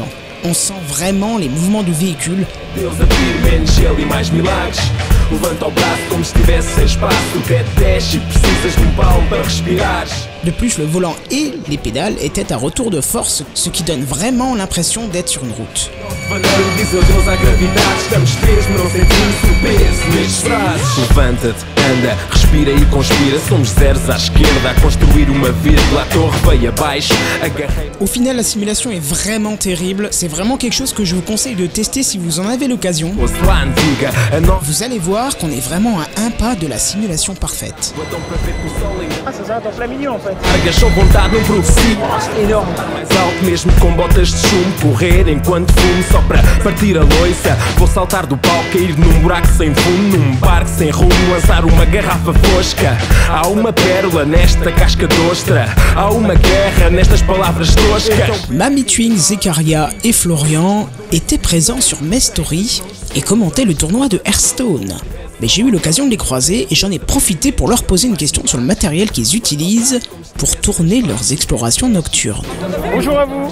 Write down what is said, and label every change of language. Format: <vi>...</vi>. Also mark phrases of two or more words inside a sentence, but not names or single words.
<fr>On sent vraiment les mouvements du véhicule. De plus, le volant et les pédales étaient à retour de force, ce qui donne vraiment l'impression d'être sur une route.</fr> <pt>Levanta-te, anda, respira e conspira. Somos zeros à esquerda, a construir uma vírgula. A torre veio abaixo, agarrei.</pt> <fr>Au final, la simulation est vraiment terrible. C'est vraiment quelque chose que je vous conseille de tester si vous en avez l'occasion. Vous allez voir qu'on est vraiment à un pas de la simulation parfaite. Ah, ça s'arrête en plein milieu en fait.</fr> <pt>Largas só vontade não propicia.</pt> <fr>C'est énorme.</fr> <pt>Mais alto mesmo com botas de chumbo. Correr enquanto fumo só para partir a loiça. Vou saltar do pau, cair num buraco sem fundo. Num barco sem rumo, lançar uma garrafa fosca. Há uma pérola nesta casca d'ostra. Há uma guerra nestas palavras toscas.</pt> <fr>Mami Twin, Zekaria et Florian étaient présents sur mes stories et commentaient le tournoi de Hearthstone. Mais j'ai eu l'occasion de les croiser et j'en ai profité pour leur poser une question sur le matériel qu'ils utilisent pour tourner leurs explorations nocturnes. Bonjour à vous.</fr>